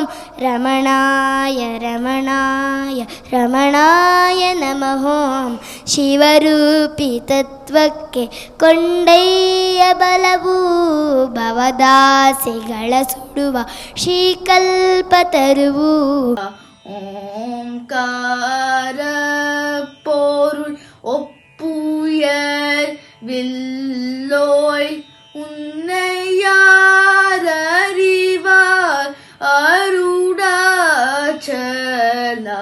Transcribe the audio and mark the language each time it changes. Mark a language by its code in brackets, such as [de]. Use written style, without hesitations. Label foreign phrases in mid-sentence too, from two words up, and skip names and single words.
[sa] ರಮಣಾಯ ರಮಣಾಯ ರಮಣಾಯ ನಮಃ ಓಂ. [kn] ಶಿವರೂಪಿ ತತ್ವಕ್ಕೆ ಕೊಂಡಯ್ಯ ಬಲವು, ಭವದಾಸೆಗಳ ಸುಡುವ ಶ್ರೀಕಲ್ಪ ತರುವು. [ta] ஓம்கார பொருள் ஒப்புயர் வில்லோய், உன்னை யார் அறிவார் அருணாச்சலா.